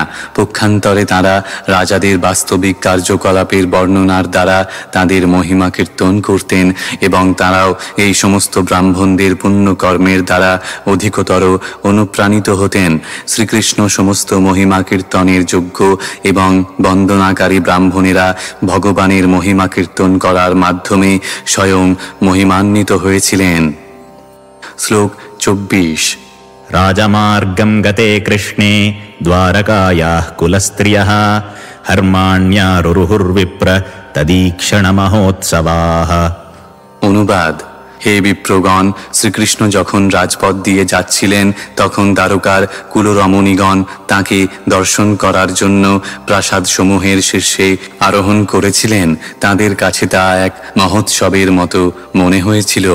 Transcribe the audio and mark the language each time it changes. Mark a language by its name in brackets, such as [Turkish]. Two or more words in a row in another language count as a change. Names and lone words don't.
[Bangla] পক্ষান্তরে তারা রাজাদের বাস্তবিক কার্যকলাপের বর্ণনার দ্বারা তাদের মহিমা কীর্তন করতেন এবং তারাও এই সমস্ত ব্রাহ্মণদের পুণ্যকর্মের দ্বারা অধিকতর অনুপ্রাণিত হতেন। শ্রীকৃষ্ণ সমস্ত মহিমা কীর্তনের যোগ্য এবং বন্দনাকারী ব্রাহ্মণেরা ভগবানের মহিমা কীর্তন করার মাধ্যমে স্বয়ং মহিমান্বিত হয়েছিলেন। শ্লোক 24। [Sanskrit] राजमार्गं गते कृष्णे द्वारकायाः कुलस्त्रियः हर्माण्यारुरुहुर्विप्र तदीक्षणमहोत्सवाः। [Bangla] অনুবাদ: হে বিপ্রগণ, শ্রীকৃষ্ণ যখন রাজপথ দিয়ে যাচ্ছিলেন তখন দ্বারকার কুলরমণীগণ তাঁকে দর্শন করার জন্য প্রাসাদ সমূহের শীর্ষে আরোহণ করেছিলেন। তাদের কাছে তা এক মহোৎসবের মতো মনে হয়েছিল।